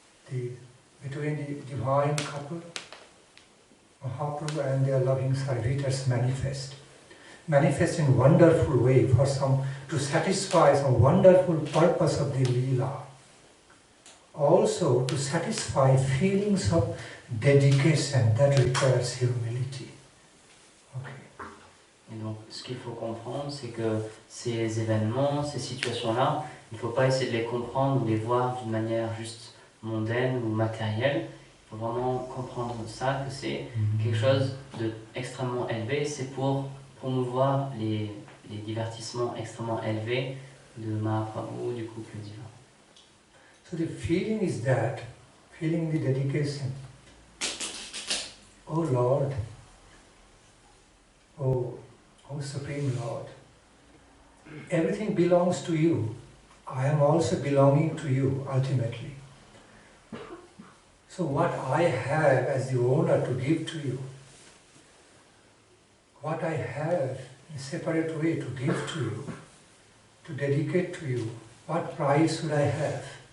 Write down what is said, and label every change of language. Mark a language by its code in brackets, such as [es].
[en] the divine couple, Mahaprabhu and their loving servitors manifest in wonderful way for to satisfy some wonderful purpose of the lila. also to satisfy feelings of dedication that requires humility. Okay. [fr] Et donc, ce qu'il faut comprendre, c'est que ces événements, ces situations-là, il ne faut pas essayer de les comprendre ou les voir d'une manière juste mondaine ou matérielle. Il faut vraiment comprendre ça, que c'est quelque chose d'extrêmement élevé. C'est pour promouvoir les divertissements extrêmement élevés de Mahaprabhu, du couple divin. [en] So the feeling is that, feeling the dedication. Oh Lord, oh Supreme Lord, everything belongs to you. I am also belonging to you ultimately. So what I have as the owner to give to you, what I have in a separate way to give to you, to dedicate to you, what price should I have?